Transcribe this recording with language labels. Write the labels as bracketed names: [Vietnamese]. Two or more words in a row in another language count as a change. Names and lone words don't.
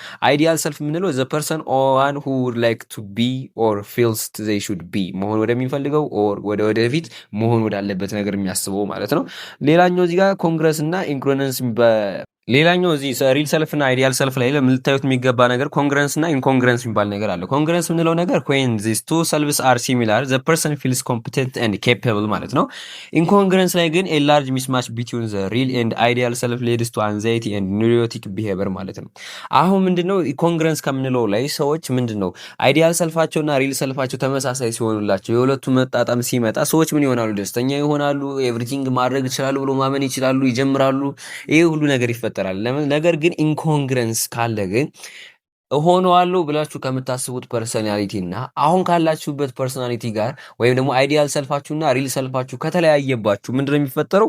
[English] ideal self የምንለው the person one who would like to be or feels they should be [Amharic] መሆን ወደሚፈልገው [English] ኦር [Amharic] ወደፊት መሆን ወዳለበት ነገር የሚያስበው ማለት ነው። ሌላኛው እዚህ ጋር ኮንግረስ እና ኢንኮንግረንስ ሌላኛው እዚህ [English] real self [Amharic] እና [English] ideal self [Amharic] ላይ ልታዩት የሚገባ ነገር ኮንግረንስ እና ኢንኮንግረንስ የሚባል ነገር አለ። ኮንግረንስ የምንለው ነገር [English] when these two selves are similar the person feels competent and capable [Amharic] ማለት ነው። ኢንኮንግረንስ ላይ ግን [English] a large mismatch between the real and ideal self leads to anxiety and neurotic behavior [Amharic] ማለት ነው። አሁን ምንድነው ኮንግረንስ ከምንለው ላይ ሰዎች ምንድነው አይዲያል ሰልፋቸውና ሪል ሰልፋቸው ተመሳሳይ ሲሆኑላቸው የሁለቱ መጣጣም ሲመጣ ሰዎች ምን ይሆናሉ? ደስተኛ ይሆናሉ። ኤቭሪቲንግ ማድረግ ይችላሉ ብሎ ማመን ይችላሉ፣ ይጀምራሉ። ይሄ ሁሉ ነገር ይፈጠራል። ነገር ግን ኢንኮንግረንስ ካለ ግን እሆነዋለሁ ብላችሁ ከምታስቡት ፐርሰናሊቲ እና አሁን ካላችሁበት ፐርሰናሊቲ ጋር ወይም ደግሞ አይዲያል ሰልፋችሁና ሪል ሰልፋችሁ ከተለያየባችሁ ምንድነው የሚፈጠረው?